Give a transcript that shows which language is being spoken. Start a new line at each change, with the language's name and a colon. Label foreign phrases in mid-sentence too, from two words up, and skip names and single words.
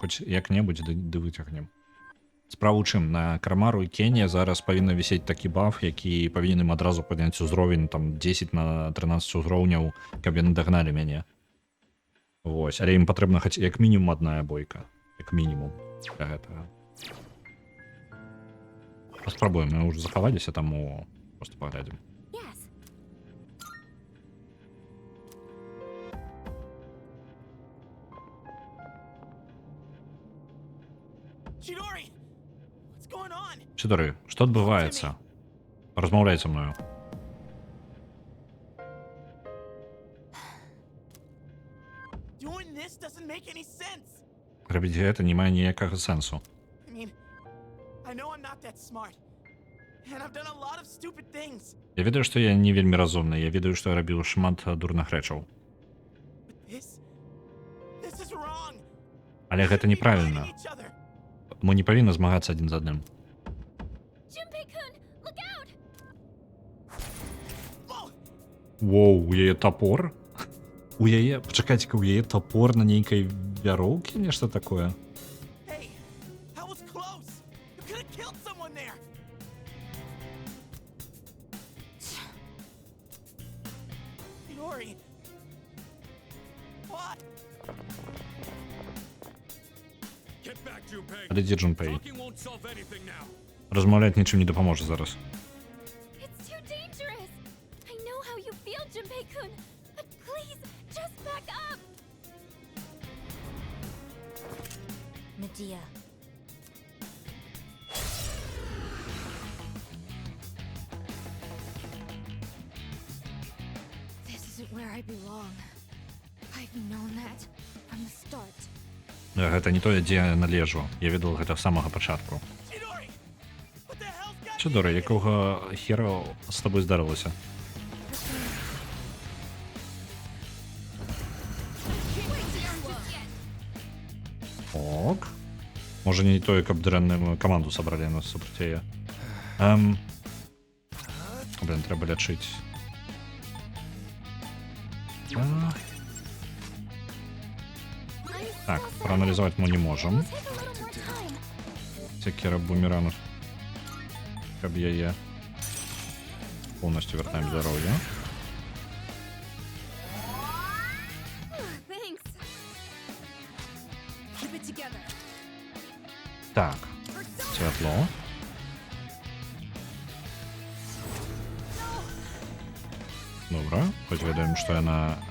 Belarusian: Хоць як-небудзь ды выцягнем. Справа ў чым, на Карамару і Кене зараз павінна вісець такі баф, які павінен ім адразу падняць узровень там 10 на 13 узроўняў, каб яны дагналі мяне. Вось, але ім патрэбна хоць як мінімум адна бойка. Як мінімум для гэтага. Паспрабуем, мы ўжо захаваліся, таму просто паглядзім.
English: Yes. Chidori! What's going on?
Belarusian: Чидори, што адбываецца? Размаўляй са мною.
English: Doing this doesn't make any sense.
Belarusian: Рабіць гэта не мае ніякага сэнсу.
English: I mean, I know I'm not that smart. And I've done a lot of stupid things.
Belarusian: Я ведаю, што я не вельмі разумны, я ведаю, што я рабіў шмат дурных рэчаў.
English: But this is wrong.
Belarusian: Але гэта неправільна.
English: Fighting each other.
Belarusian: Мы не павінны змагацца адзін з адным.
English: Junpei-kun, look out! Whoa!
Belarusian: Воу, у яе топор? У яе, пачакайце-ка, у яе топор на нейкай вяроўкі, нешта такое.
English: Hey, that was close. You could have killed someone there. Chidori. What? Get back, Junpei.
Belarusian: Але дзе Джунпей?
English: Talking won't solve anything now.
Belarusian: Размаўляць нічым не дапаможа зараз.
English: It's too dangerous! I know how you feel, Junpei-kun, but please, just back up! Medea. This isn't where I belong. I've known that from the start.
Belarusian: Гэта не тое, дзе я належу. Я ведаў гэта з самага пачатку.
English: Chidori! What the hell's got
Belarusian: Чидори, якога хера з табой здарылася? Ок. Можа не тое, каб дрэнную каманду сабралі на супраць яе. Блин, трэба лячыць. Так, прааналізаваць мы не можам.
English: Take a little more time.
Belarusian: Секера бумеранг. Каб яе полностью вяртаем здароўе.
English: Thanks. Keep it together.
Belarusian: Так, святло. Добра, хоць ведаем, што яна...